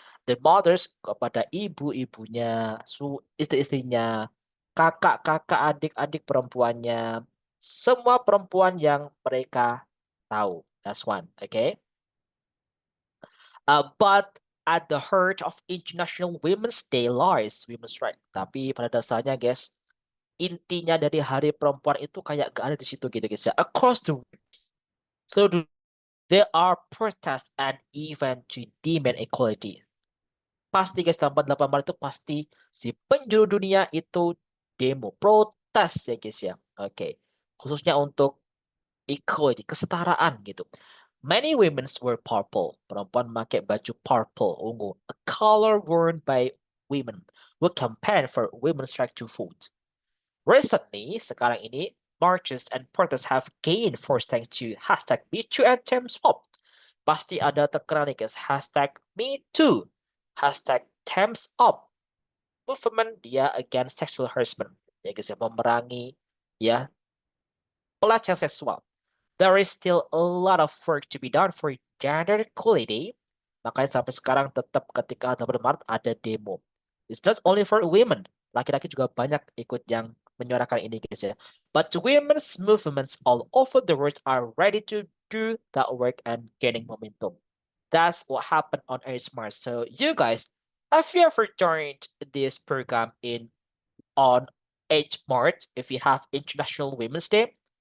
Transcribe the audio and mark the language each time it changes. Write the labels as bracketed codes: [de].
[en] The mothers [id] kepada ibu-ibunya, istri-istrinya, kakak-kakak, adik-adik perempuannya, semua perempuan yang mereka tahu. [en] That's one, okay? But at the heart of International Women's Day lies women's right. [id] Tapi pada dasarnya guys, intinya dari Hari Perempuan itu kayak gak ada di situ gitu guys ya. [en] Across the world, so there are protests and even to demand equality. [id] Pasti guys, tanggal 8 Maret itu pasti si penjuru dunia itu demo, protes ya guys ya. Oke. Khususnya untuk equality, kesetaraan gitu. [en] Many women wear purple. [id] Perempuan pakai baju purple, ungu. [en] A color worn by women who campaign for women's right to vote. Recently, [id] sekarang ini, [en] marches and protests have gained force thanks to hashtag #MeToo and #TimesUp. [id] Pasti ada terkenal nih guys, hashtag #MeToo, hashtag #TimesUp. Movement dia [en] against sexual harassment. [id] Ya guys ya, memerangi ya pelecehan seksual. [en] There is still a lot of work to be done for gender equality. [id] Makanya sampai sekarang tetap ketika 8 Maret ada demo. [en] It's not only for women. [id] Laki-laki juga banyak ikut yang menyuarakan ini guys ya. [en] But women's movements all over the world are ready to do that work and gaining momentum. That's what happened on Earth Mars. So you guys, have you ever joined this program on 8 March if we have International Women's Day?